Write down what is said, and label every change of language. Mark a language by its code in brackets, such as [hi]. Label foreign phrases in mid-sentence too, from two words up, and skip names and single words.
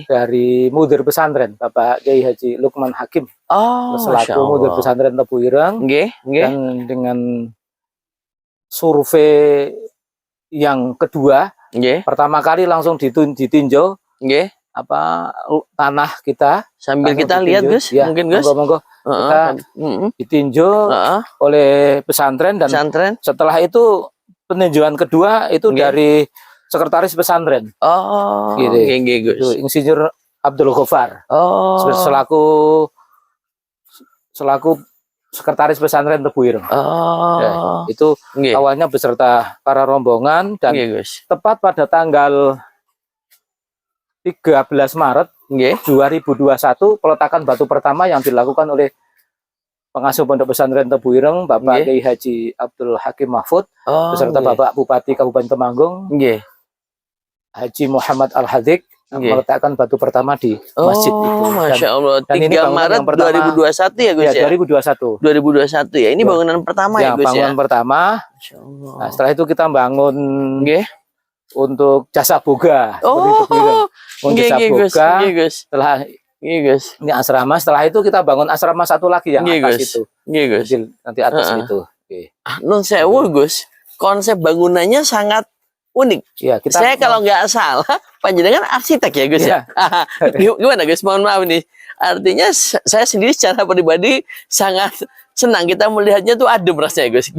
[id] Dari mudir pesantren Bapak Kiai Haji Lukman Hakim Masya selaku mudir Allah. pesantren Tebu Ireng. [jv] Nggih, nggih. [id] Dan dengan survei yang kedua, Nggih, pertama kali langsung ditinjau nggih. tanah kita. Sambil Langsung kita lihat ditinjau. Gus, Ya, mungkin Gus. [jv] monggo-monggo. [id] Kita ditinjau Heeh, oleh pesantren dan pesantren. setelah itu peninjauan kedua itu Nggih. dari sekretaris pesantren. Oh, Gitu. [jv] nggih, nggih Gus. [id] Itu Insinyur Abdul Ghaffar Oh, selaku sekretaris pesantren Tebu Ireng. Ya, oh, itu nggih, awalnya beserta para rombongan dan nggih Gus. tepat pada tanggal 13 Maret Nggih, 2021 peletakan batu pertama yang dilakukan oleh pengasuh pondok pesantren Tebu Ireng Bapak Nggih. Kiai Haji Abdul Hakim Mahfud oh, beserta nggih. Bapak Bupati Kabupaten Temanggung Nggih. Haji Muhammad Al-Hadik Nggih. meletakkan batu pertama di masjid itu. [ar] Oh, Masya Allah. [id] dan ini 3 bangunan Maret yang pertama. 2021 ya Gus Ya, ya? 2021. 2021 ya. Ini Ya. bangunan pertama ya Ya, Gus ya? bangunan pertama. [ar] Masya Allah. [id] Nah, setelah itu kita bangun Nggih. untuk jasa boga. Seperti Oh, Tebu Ireng. Untuk nggih, jasa nggih Gus. boga. Nggih Gus. Setelah Nggih Gus. ini asrama, setelah itu kita bangun asrama satu lagi yang Nggih atas Gus. itu. Nggih Gus. Kecil, nanti atas Heeh. itu. Oke. [jv] Non sewu [id] Gus, konsep bangunannya sangat unik. Ya, kita Saya kalau nggak salah, panjenengan arsitek ya Gus ya? Gimana Gus? Mohon maaf nih. Artinya saya sendiri secara pribadi sangat senang kita melihatnya tuh adem rasanya Gus.